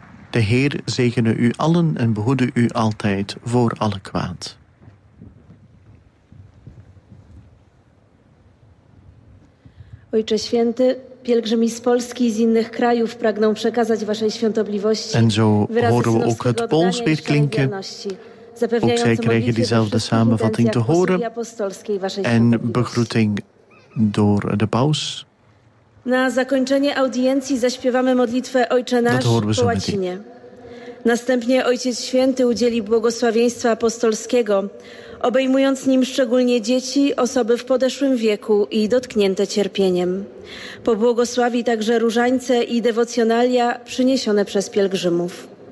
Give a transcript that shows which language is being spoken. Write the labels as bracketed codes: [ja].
[nl] De Heer zegene u allen en behoede u altijd voor alle kwaad. [pl] Ojcze Święty, pielgrzymi z Polski i z innych krajów pragną przekazać waszej świątobliwości wyrazy synowskiego oddania i wierności. [nl] Ook zij krijgen diezelfde samenvatting te horen en begroeting door de paus. [pl] Na zakończenie audiencji zaśpiewamy modlitwę Ojcze Nasz po łacinie. Następnie Ojciec Święty udzieli błogosławieństwa apostolskiego, obejmując nim szczególnie dzieci, osoby w podeszłym wieku i dotknięte cierpieniem. Pobłogosławi także różańce i dewocjonalia przyniesione przez pielgrzymów.